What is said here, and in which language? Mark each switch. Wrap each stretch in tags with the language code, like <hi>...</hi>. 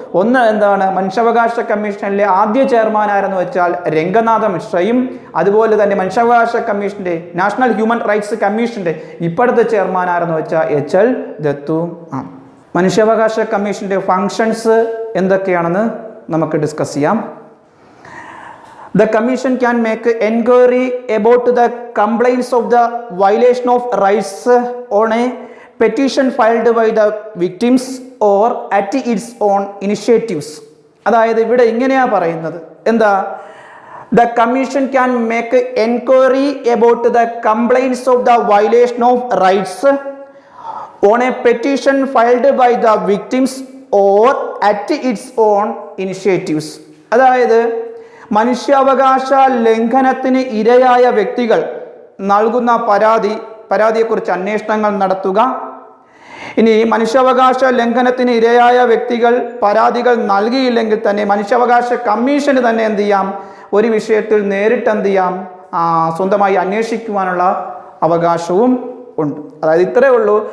<ml>ഒന്ന് എന്താണ്, മനുഷ്യാവകാശ കമ്മീഷനിലെ ആദ്യ ചെയർമാൻ ആരെന്ന് വെച്ചാൽ രംഗനാഥ മിശ്രയും, അതുപോലെ തന്നെ മനുഷ്യാവകാശ കമ്മീഷന്റെ നാഷണൽ ഹ്യൂമൻ റൈറ്റ്സ് കമ്മീഷന്റെ ഇപ്പോഴത്തെ ചെയർമാൻ ആരെന്ന് വെച്ചാൽ HL ദത്തുവും ആണ്. മനുഷ്യാവകാശ കമ്മീഷന്റെ ഫങ്ഷൻസ് എന്തൊക്കെയാണെന്ന് നമുക്ക് ഡിസ്കസ് ചെയ്യാം.</ml> <en>The commission can make enquiry about the complaints of the violation of rights on a petition filed by the victims or at its own initiatives.</en> <ml>അതായത് ഇവിടെ ഇങ്ങനെയാ പറയുന്നത്, എന്താ,</ml> <en>The commission can make enquiry about the complaints of the violation of rights on a petition filed by the victims or at its own initiatives.</en> <ml>അതായത് മനുഷ്യാവകാശ ലംഘനത്തിന് ഇരയായ വ്യക്തികൾ നൽകുന്ന പരാതിയെക്കുറിച്ച് അന്വേഷണങ്ങൾ നടത്തുക. ഇനി മനുഷ്യാവകാശ ലംഘനത്തിന് ഇരയായ വ്യക്തികൾ പരാതികൾ നൽകിയില്ലെങ്കിൽ തന്നെ മനുഷ്യാവകാശ കമ്മീഷന് തന്നെ എന്ത് ചെയ്യാം, ഒരു വിഷയത്തിൽ നേരിട്ട് എന്ത് ചെയ്യാം, സ്വന്തമായി അന്വേഷിക്കുവാനുള്ള അവകാശവും ഉണ്ട്. അതായത് ഇത്രയേ ഉള്ളൂ.</ml>